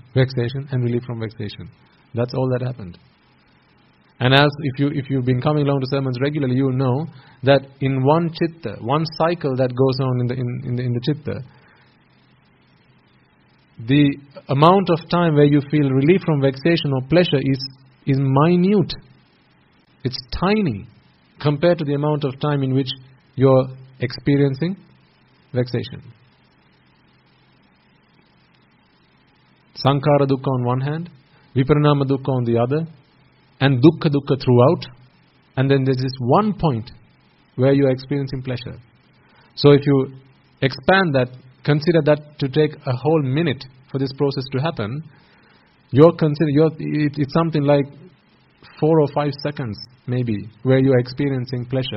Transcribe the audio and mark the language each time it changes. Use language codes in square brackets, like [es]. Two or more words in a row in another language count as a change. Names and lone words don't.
[en] Vexation and relief from vexation. That's all that happened. And as if you've been coming along to sermons regularly, you know that in one chitta, one cycle that goes on in the chitta, the amount of time where you feel relief from vexation or pleasure is minute. It's tiny compared to the amount of time in which you're experiencing vexation. [pi] Sankhara dukkha [en] on one hand, [pi] viparinama dukkha [en] on the other, and [pi] dukkha dukkha [en] throughout, and then there's this one point where you are experiencing pleasure. So if you expand that, consider that to take a whole minute for this process to happen, it's something like 4 or 5 seconds maybe where you are experiencing pleasure.